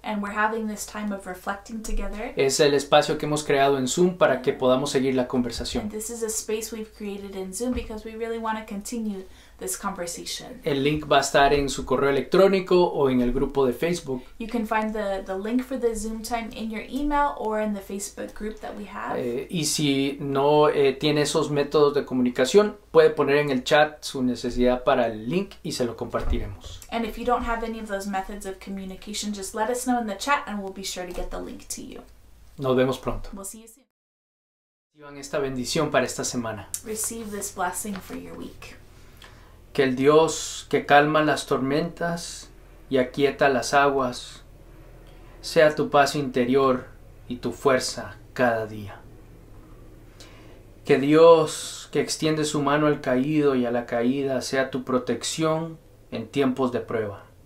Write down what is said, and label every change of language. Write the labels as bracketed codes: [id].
[en] And we're having this time of reflecting together. [es] es el espacio que hemos creado en Zoom para que podamos seguir la conversación. [en] And this is a space we've created in Zoom because we really want to continue this conversation. [es] El link va a estar en su correo electrónico o en el grupo de Facebook. [en] You can find the link for the Zoom time in your email or in the Facebook group that we have. [es] Y si no tiene esos métodos de comunicación, puede poner en el chat su necesidad para el link y se lo compartiremos. [en] And if you don't have any of those methods of communication, just let us know in the chat and we'll be sure to get the link to you. [es] Nos vemos pronto. [en] We'll see you soon. [es] Reciban esta bendición para esta semana. [en] Receive this blessing for your week. [es] Que el Dios que calma las tormentas y aquieta las aguas sea tu paz interior y tu fuerza cada día. Que Dios que extiende su mano al caído y a la caída sea tu protección en tiempos de prueba.